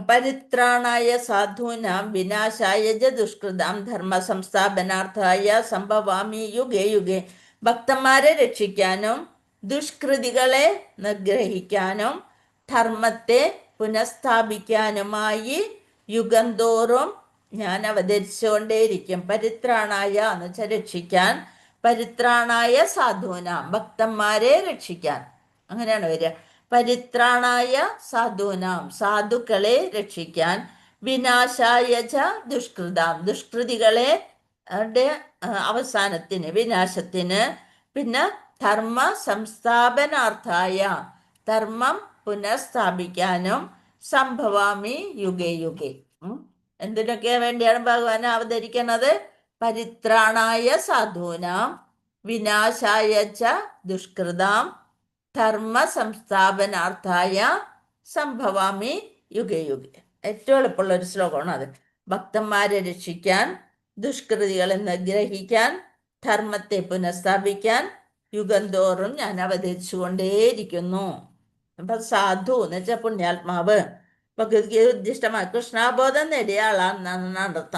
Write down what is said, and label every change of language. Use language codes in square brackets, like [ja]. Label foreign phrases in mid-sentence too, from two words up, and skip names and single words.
[sa] പരിത്രാണായ സാധൂനാം വിനാശായ ച ദുഷ്കൃതാം ധർമ്മ സംസ്ഥാപനാർത്ഥായ സംഭവാമി യുഗേ യുഗേ. [ml] ഭക്തന്മാരെ രക്ഷിക്കാനും ദുഷ്കൃതികളെ നിഗ്രഹിക്കാനും ധർമ്മത്തെ പുനഃസ്ഥാപിക്കാനുമായി യുഗം തോറും ഞാൻ അവതരിച്ചുകൊണ്ടേയിരിക്കും. പരിത്രാണായ എന്ന് വെച്ചാൽ രക്ഷിക്കാൻ, [sa] പരിത്രാണായ സാധൂനാം [ml] ഭക്തന്മാരെ രക്ഷിക്കാൻ, അങ്ങനെയാണ് വരിക. [sa] പരിത്രാണായ സാധൂനാം [ml] സാധുക്കളെ രക്ഷിക്കാൻ, [sa] വിനാശായ ച ദുഷ്കൃതാം [ml] ദുഷ്കൃതികളെ അവസാനത്തിന് വിനാശത്തിന്, പിന്നെ [sa] ധർമ്മ സംസ്ഥാപനാർത്ഥായ [ml] ധർമ്മം പുനഃസ്ഥാപിക്കാനും [sa] സംഭവാമി യുഗേ യുഗേ. [ml] എന്തിനൊക്കെ വേണ്ടിയാണ് ഭഗവാൻ അവതരിക്കുന്നത്? [sa] പരിത്രാണായ സാധൂനാം വിനാശായ ച ദുഷ്കൃതാം ധർമ്മ സംസ്ഥാപനാർത്ഥായ സംഭവാമി യുഗേ യുഗേ. [ml] ഏറ്റവും എളുപ്പമുള്ള ഒരു ശ്ലോകമാണ് അത്. ഭക്തന്മാരെ രക്ഷിക്കാൻ, ദുഷ്കൃതികളെ നിഗ്രഹിക്കാൻ, ധർമ്മത്തെ പുനഃസ്ഥാപിക്കാൻ യുഗം തോറും ഞാൻ അവതരിച്ചുകൊണ്ടേയിരിക്കുന്നു. അപ്പൊ സാധു എന്ന് വെച്ചാൽ പുണ്യാത്മാവ്, ഭഗവത്ഗീത ഉദ്ദിഷ്ടമായ കൃഷ്ണാബോധം നേടിയ ആളാണെന്നാണ് അർത്ഥം.